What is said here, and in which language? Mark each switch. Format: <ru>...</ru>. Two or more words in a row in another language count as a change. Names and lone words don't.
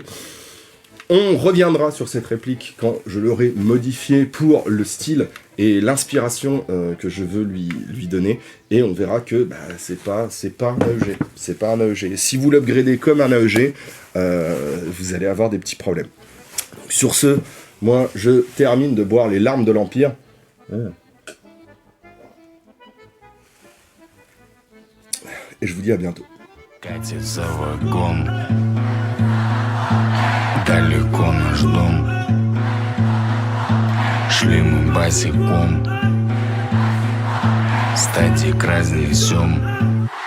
<fr>On reviendra sur cette réplique quand je l'aurai modifiée pour le style et l'inspiration que je veux lui donner, et on verra que bah, c'est pas un AEG, c'est pas un AEG. Si vous l'upgradez comme un AEG, vous allez avoir des petits problèmes. Donc, sur ce, moi je termine de boire les larmes de l'Empire. Et je vous dis à bientôt.</fr> <ru>Катит за вагон, далеко наш дом. Шли мы босиком, стадик разнесем.</ru>